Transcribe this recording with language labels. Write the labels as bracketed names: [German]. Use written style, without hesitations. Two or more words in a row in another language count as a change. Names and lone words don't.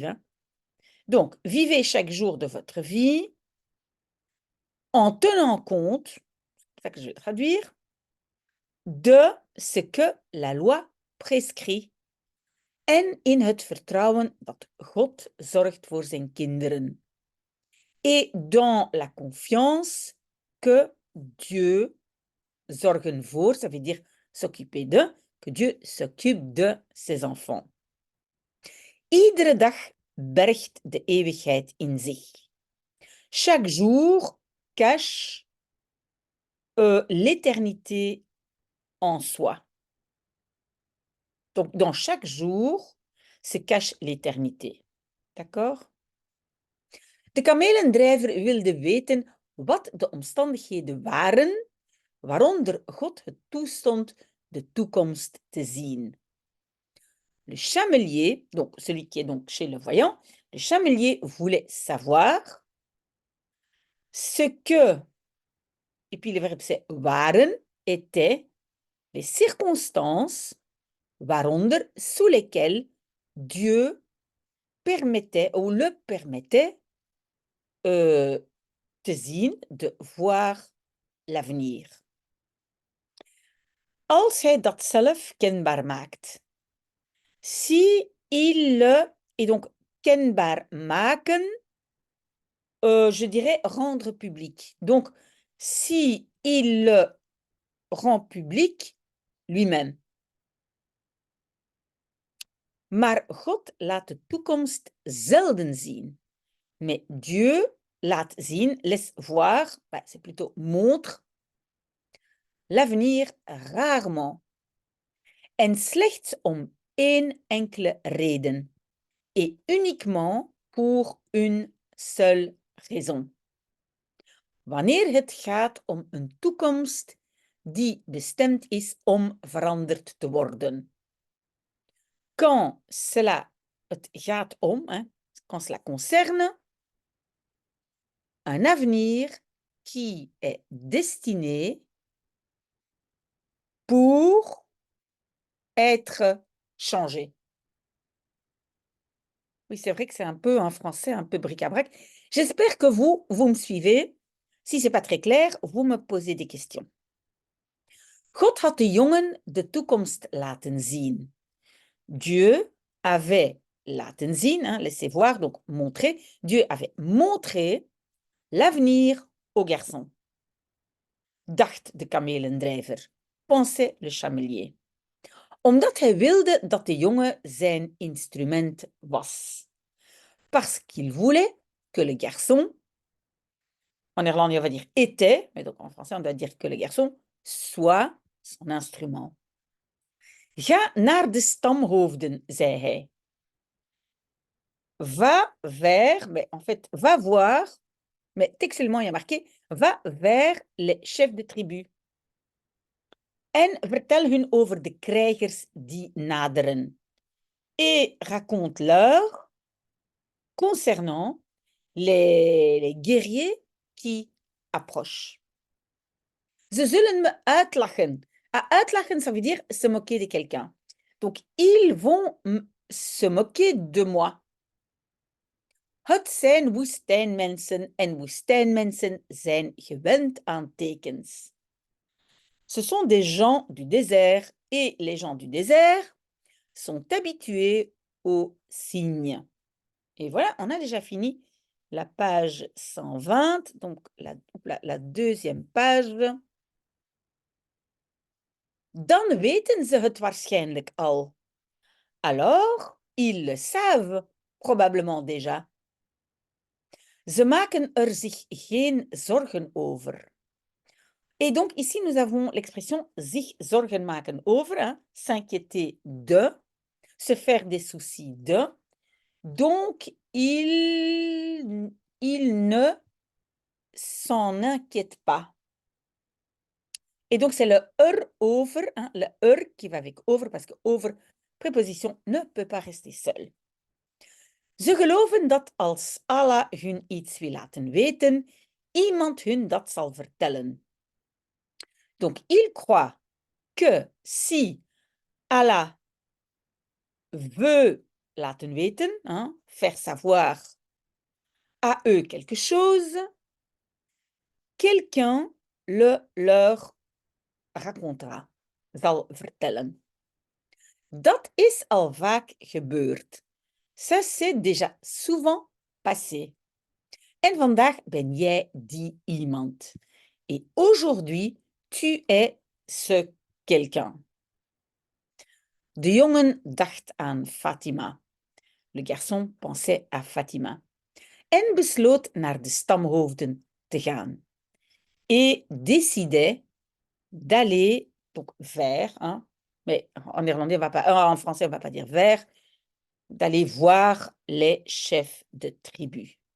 [French] Hein. Donc, vivez chaque jour de votre vie en tenant compte, c'est ça que je vais traduire, de ce que la loi prescrit. [Dutch] En in het vertrouwen dat God zorgt voor zijn kinderen. [French] Et dans la confiance que Dieu [Dutch] zorgen voor, [French] ça veut dire s'occuper de, que Dieu s'occupe de ses enfants. [Dutch] Iedere dag bergt de eeuwigheid in zich. [French] Chaque jour cache l'éternité en soi. Donc, dans chaque jour se cache l'éternité. D'accord? [Dutch] De kamelendrijver wilde weten wat de omstandigheden waren waaronder God het toestond de toekomst te zien. [French] Le chamelier, donc celui qui est donc chez le voyant, le chamelier voulait savoir ce que, et puis le verbe c'est waren, étaient les circonstances waaronder, sous lesquelles Dieu permettait ou le permettait [Dutch] te zien, [French] de voir l'avenir. [Dutch] Als hij dat zelf kenbaar maakt. [French] Si il le, et donc [Dutch] kenbaar maken, [French] je dirais rendre public. Donc, si il le rend public lui-même. [Dutch] Maar God laat de toekomst zelden zien. [French] Mais Dieu [Dutch] laat zien, [French] laisse voir, c'est plutôt montre, l'avenir rarement. [Dutch] En slechts om één enkele reden. [French] Et uniquement pour une seule raison. [Dutch] Wanneer het gaat om een toekomst die bestemd is om veranderd te worden. [French] Quand cela [Dutch] het gaat om, [French] hein, quand cela concerne, un avenir qui est destiné pour être changé. Oui, c'est vrai que c'est un peu un français, un peu bric-à-brac. J'espère que vous me suivez. Si ce n'est pas très clair, vous me posez des questions. [Dutch] God had de jongen de toekomst laten zien. [French] Dieu avait [Dutch] laten zien, [French] hein, laissez voir, donc montrer. Dieu avait montré l'avenir au garçon. [Dutch] Dacht de kamelendrijver, [French] pensait le chamelier. [Dutch] Omdat hij wilde dat de jongen zijn instrument was. [French] Parce qu'il voulait que le garçon, en néerlandais on va dire était, mais donc en français on doit dire que le garçon soit son instrument. [Dutch] Ga naar de stamhoofden, zei hij. [French] Va vers, mais en fait, va voir, mais textuellement il y a marqué, va vers les chefs de tribu. [Dutch] En vertel hun over de krijgers die naderen. [French] Et raconte-leur concernant les guerriers qui approchent. [Dutch] Ze zullen me uitlachen. [French] Uitlachen, ça veut dire se moquer de quelqu'un. Donc, ils vont se moquer de moi. [Dutch] Het zijn woestijnmensen en woestijnmensen zijn gewend aan tekens. [French] Ce sont des gens du désert et les gens du désert sont habitués aux signes. Et voilà, on a déjà fini la page 120, donc la deuxième page. [Dutch] Dan weten ze het waarschijnlijk al. [French] Alors, ils le savent probablement déjà. [Dutch] Ze maken er zich geen zorgen over. [French] Et donc ici, nous avons l'expression [Dutch] zich zorgen maken over, [French] hein, s'inquiéter de, se faire des soucis de. Donc, il ne s'en inquiète pas. Et donc, c'est le over, hein, le qui va avec over, parce que over, préposition, ne peut pas rester seul. [Dutch] Ze geloven dat als Allah hun iets wil laten weten, iemand hun dat zal vertellen. [French] Donc, ils croient que si Allah veut [Dutch] laten weten, [French] hein, faire savoir à eux quelque chose, quelqu'un le leur racontera, [Dutch] zal vertellen. Dat is al vaak gebeurd. [French] Ça s'est déjà souvent passé. [Dutch] En vandaag ben jij die iemand. [French] Et aujourd'hui, tu es ce quelqu'un. [Dutch] De jongen dacht aan Fatima. [French] Le garçon pensait à Fatima. [Dutch] En besloot naar de stamhoofden te gaan. [French] Et décidait d'aller donc vers, hein, mais en néerlandais, en français, on ne va pas dire vers, d'aller voir les chefs de tribu.